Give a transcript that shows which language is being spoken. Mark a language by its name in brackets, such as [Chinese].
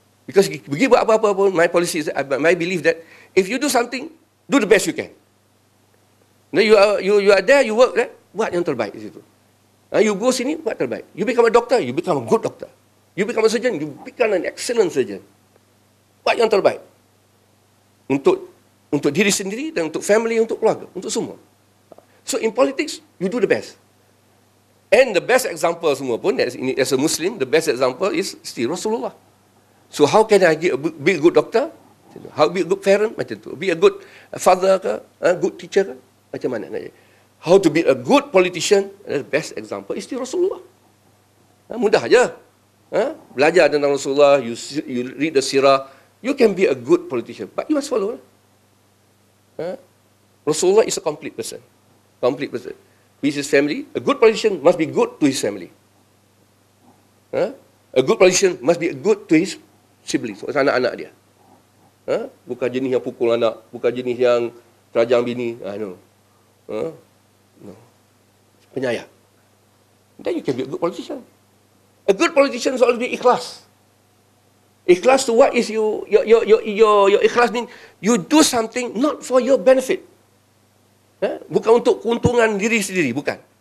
[English] Because [Malay] pergi buat apa-apa pun, [English] my policy is, my belief that if you do something, do the best you can. Now you are there, you work there, [Malay] buat yang terbaik di situ. [English] You go [Malay] sini, buat terbaik. [English] You become a doctor, you become a good doctor. You become a surgeon, you become an excellent surgeon. [Malay] Buat yang terbaik. Untuk diri sendiri dan untuk family, untuk keluarga, untuk semua. [English] So in politics, you do the best. And the best example [Malay] semua pun, [English] as a Muslim, the best example is still Rasulullah. So how can I be a good doctor? How be a good parent? [Malay] Macam tu. [English] Be a good father ke? Good teacher ke? [Malay] Macam mana nak jadi? [English] How to be a good politician? The best example is still Rasulullah. [Malay] Mudah aja. Belajar tentang [English] Rasulullah, you read the sirah, you can be a good politician. But you must follow. Rasulullah is a complete person. Complete person. With his family, a good politician must be good to his family. A good politician must be good to his siblings, [Malay] anak-anak dia. Bukan jenis yang pukul anak, bukan jenis yang terajang bini. [English] No. Penyayang. Then you can be a good politician. A good politician is always be ikhlas. Ikhlas to what is your ikhlas mean? You do something not for your benefit. [Malay] Bukan untuk keuntungan diri sendiri, bukan.